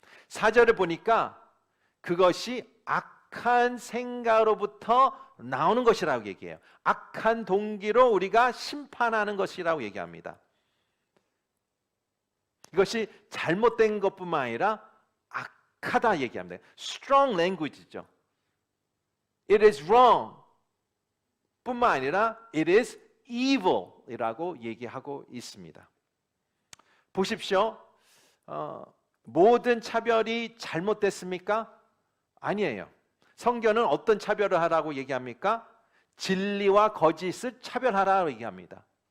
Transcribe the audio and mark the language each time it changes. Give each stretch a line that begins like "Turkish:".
Korean: 4절을 보니까 그것이 악한 생각으로부터 나오는 것이라고 얘기해요. 악한 동기로 우리가 심판하는 것이라고 얘기합니다. 이것이 잘못된 것뿐만 아니라 악하다 얘기합니다.
English: Strong language죠. It is wrong
Korean: 뿐만 아니라
English: it is evil
Korean: evil이라고 얘기하고 있습니다. 보십시오. 모든 차별이 잘못됐습니까? 아니에요. 성경은 어떤 차별을 하라고 얘기합니까? 진리와 거짓을 차별하라고 얘기합니다.